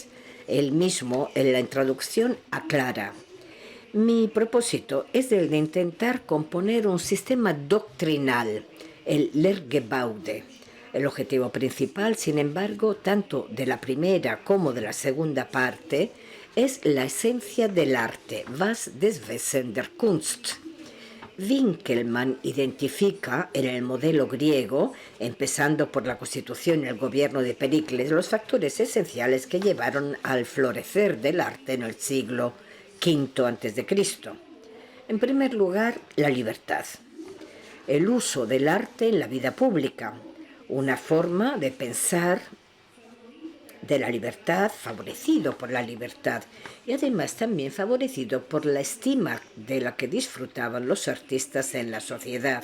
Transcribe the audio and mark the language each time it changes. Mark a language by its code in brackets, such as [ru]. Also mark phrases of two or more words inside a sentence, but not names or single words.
[es] Él mismo, en la introducción, aclara: mi propósito es el de intentar componer un sistema doctrinal, el Lehrgebäude. El objetivo principal, sin embargo, tanto de la primera como de la segunda parte, es la esencia del arte, [de] was des Wesen der Kunst. [es] Winkelmann identifica en el modelo griego, empezando por la constitución y el gobierno de Pericles, los factores esenciales que llevaron al florecer del arte en el siglo V a.C. En primer lugar, la libertad. El uso del arte en la vida pública, una forma de pensar de la libertad, favorecido por la libertad y además también favorecido por la estima de la que disfrutaban los artistas en la sociedad.